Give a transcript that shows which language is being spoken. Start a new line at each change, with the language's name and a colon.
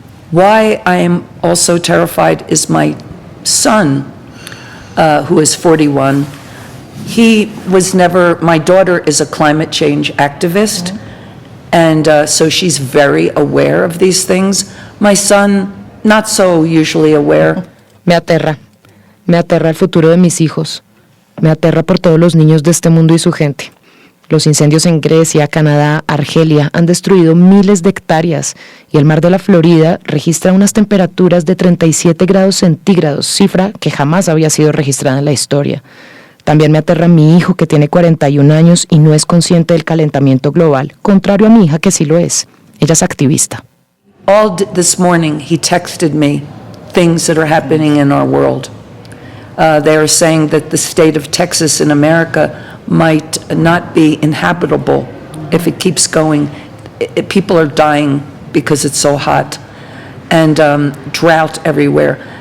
English: Why I am also terrified is my son, who is 41. He was never, my daughter is a climate change activist, and so she's very aware of these things. My son, not so usually aware.
Spanish: Me aterra el futuro de mis hijos. Me aterra por todos los niños de este mundo y su gente. Los incendios en Grecia, Canadá, Argelia han destruido miles de hectáreas y el mar de la Florida registra unas temperaturas de 37 grados centígrados, cifra que jamás había sido registrada en la historia. También me aterra mi hijo que tiene 41 años y no es consciente del calentamiento global, contrario a mi hija que sí lo es. Ella es activista.
English: All this morning he texted me things that are happening in our world. They are saying that the state of Texas in America might not be inhabitable if it keeps going. People are dying because it's so hot, and drought everywhere.